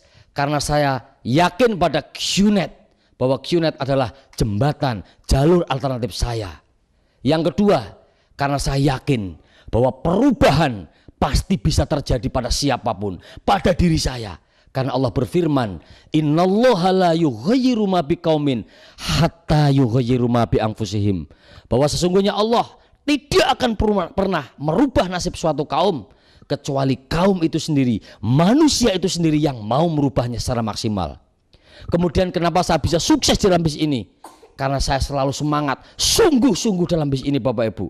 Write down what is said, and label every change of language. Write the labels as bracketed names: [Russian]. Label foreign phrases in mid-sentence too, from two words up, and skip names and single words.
[Indonesian] Karena saya yakin pada QNet, bahwa QNet adalah jembatan jalur alternatif saya. Yang kedua, karena saya yakin bahwa perubahan pasti bisa terjadi pada siapapun, pada diri saya. Karena Allah berfirman, [Arabic] إن الله لا يغير ما بقوم حتى يغيروا ما بأنفسهم. [Indonesian] Bahwa sesungguhnya Allah tidak akan pernah merubah nasib suatu kaum kecuali kaum itu sendiri, manusia itu sendiri yang mau merubahnya secara maksimal. Kemudian kenapa saya bisa sukses dalam bisnis ini? Karena saya selalu semangat, sungguh-sungguh dalam bisnis ini, Bapak Ibu.